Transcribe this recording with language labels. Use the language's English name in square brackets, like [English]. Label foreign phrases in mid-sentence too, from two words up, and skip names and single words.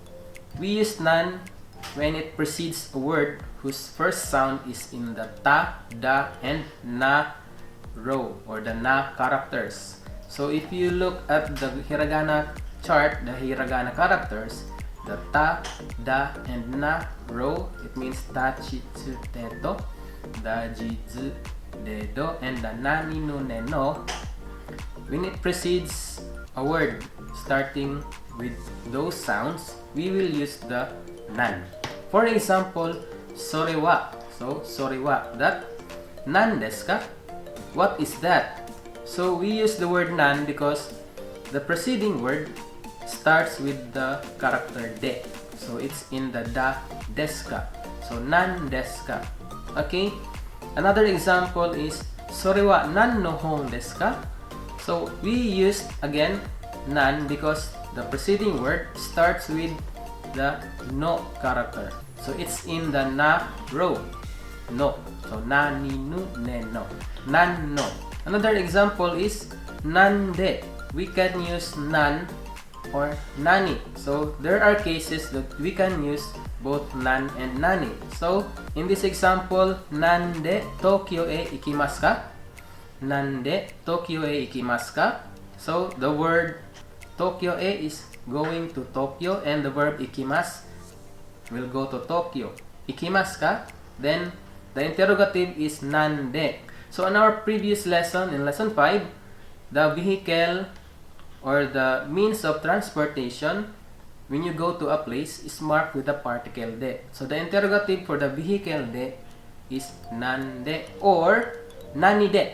[English] We use nan when it precedes a word whose first sound is in the [Japanese] ta, da, [English] and na row, or the na characters. So if you look at the hiragana chart, the hiragana characters, the [Japanese] ta, da, [English] and na row, it means [Japanese] ta, chi, tsu, te, to, da, ji, zu, de, do, [English] and the [Japanese] na, ni, nu, ne, no. [English] When it precedes a word starting with those sounds, we will use the nan. For example, [Japanese] sore wa. [English] So [Japanese] sore wa, [English] that [Japanese] nan desu ka? [English] What is that? So we use the word nan because the preceding word starts with the character de. So it's in the [Japanese] da desu ka. [English] So [Japanese] nan desu ka. [English] Okay? Another example is [Japanese] sore wa nan no hon desu ka? [English] So we used again nan because the preceding word starts with the no character. So it's in the na row. No. [Japanese] So na, ni, nu, ne, no. Nan, no. [English] Another example is [Japanese] nan de. [English] We can use nan or nani. So there are cases that we can use both nan and nani. So in this example, [Japanese] nan de Tokyo e ikimasu ka? Nan de Tokyo e ikimasu ka? [English] So the word Tokyo e is going to Tokyo, and the verb ikimasu will go to Tokyo. [Japanese] Ikimasu ka? [English] Then the interrogative is [Japanese] nan de. [English] So in our previous lesson, in lesson 5, the vehicle or the means of transportation when you go to a place is marked with the particle de. So the interrogative for the vehicle de is nande or nanide.